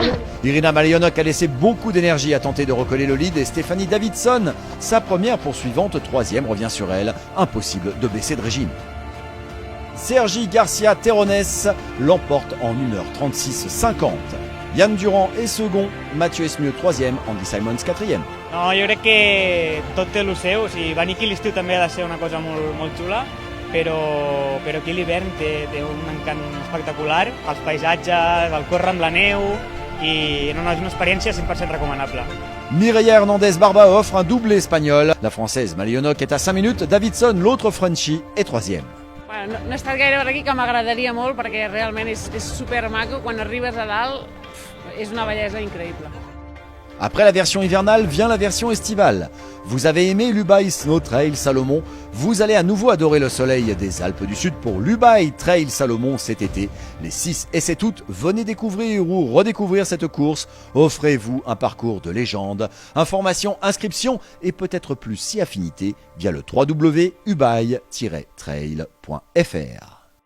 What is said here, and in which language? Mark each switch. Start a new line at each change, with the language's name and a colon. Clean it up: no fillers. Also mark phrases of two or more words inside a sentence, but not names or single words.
French: Irina Malionok a laissé beaucoup d'énergie à tenter de recoller le lead et Stéphanie Davidson, sa première poursuivante, troisième, revient sur elle. Impossible de baisser de régime. Sergi Garcia Terrones l'emporte en 1h36.50. Yann Durand est second, Mathieu Esmieux troisième, Andy Simons quatrième.
Catalan: No, jo crec que tot té el seu, o sigui, venir aquí a l'estiu també ha de ser una cosa molt xula, però aquí l'hivern té un encant espectacular, els paisatges, el córrer amb la neu, i no, és una experiència 100% recomanable.
French: Mireia Hernandez Barba offre un doublé espagnol. La française Malionok est à 5 minutes, Davidson, l'autre Frenchie, est troisième.
Catalan: Bueno, no he estat gaire per aquí, que m'agradaria molt perquè realment és super maco. Quan arribes a dalt és una bellesa increïble.
French: Après la version hivernale vient la version estivale. Vous avez aimé l'Ubaï Snow Trail Salomon, vous allez à nouveau adorer le soleil des Alpes du Sud pour l'Ubaï Trail Salomon cet été. Les 6 et 7 août, venez découvrir ou redécouvrir cette course. Offrez-vous un parcours de légende. Information, inscription et peut-être plus si affinité via le www.ubaï-trail.fr.